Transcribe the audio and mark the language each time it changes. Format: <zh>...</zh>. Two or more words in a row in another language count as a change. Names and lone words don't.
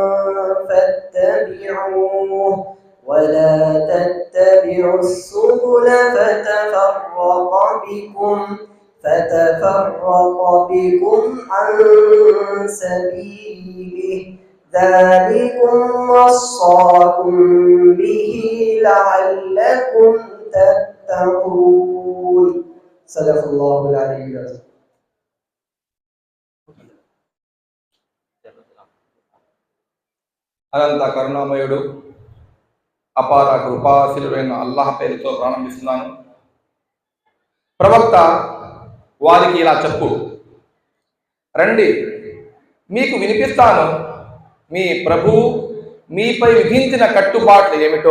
<ar>فاتبعوه ولا تتبعوا السبل فتفرق بكم عن سبيله ذلكم وصاكم به لعلكم تتقون صدق الله العلي العظيم.</ar> <te>అనంత కరుణామయుడు అపార కృపాశీలుడైన అల్లాహ్ పేరుతో ప్రారంభిస్తున్నాను. ప్రవక్త వారికి ఇలా చెప్పు, రండి మీకు వినిపిస్తాను మీ ప్రభువు మీపై విధించిన కట్టుబాట్లు ఏమిటో.</te>